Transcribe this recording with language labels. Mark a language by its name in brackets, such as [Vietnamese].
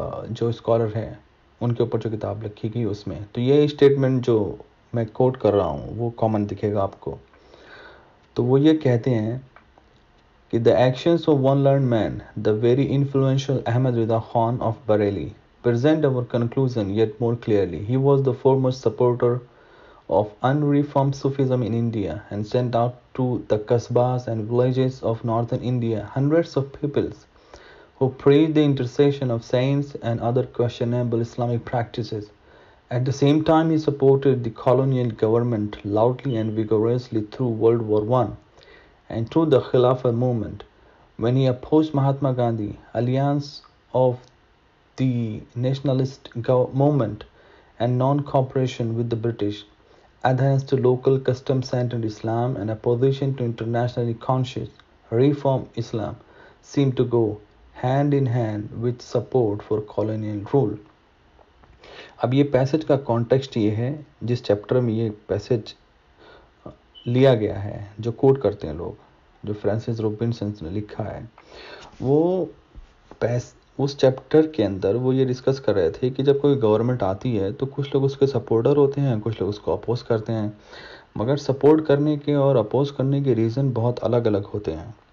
[Urdu] جو اسکالر ہیں ان کے اوپر جو کتاب لکھی گئی اس میں، تو یہ اسٹیٹمنٹ جو میں کوٹ کر رہا ہوں وہ کامن دکھے گا آپ کو۔ تو وہ یہ کہتے ہیں کہ [English] the actions of one learned man, the very influential Ahmad Rida Khan of Bareilly, present our conclusion yet more clearly. He was the foremost supporter of unreformed Sufism in India and sent out to the kasbahs and villages of northern India hundreds of peoples who preached the intercession of saints and other questionable Islamic practices. At the same time, he supported the colonial government loudly and vigorously through World War I and through the Khilafah movement. When he opposed Mahatma Gandhi, alliance of the nationalist movement and non-cooperation with the British, adherence to local custom-centered Islam and opposition to internationally conscious reform Islam seemed to go hand in hand with support for colonial rule. [Urdu] اب یہ passage کا context یہ ہے، جس chapter میں یہ passage لیا گیا ہے جو کوٹ کرتے ہیں لوگ، جو فرانسس روبنسن نے لکھا ہے، وہ اس چیپٹر کے اندر وہ یہ ڈسکس کر رہے تھے کہ جب کوئی گورنمنٹ آتی ہے تو کچھ لوگ اس کے سپورٹر ہوتے ہیں، کچھ لوگ اس کو اپوز کرتے ہیں، مگر سپورٹ کرنے کے اور اپوز کرنے کے ریزن بہت الگ الگ ہوتے ہیں۔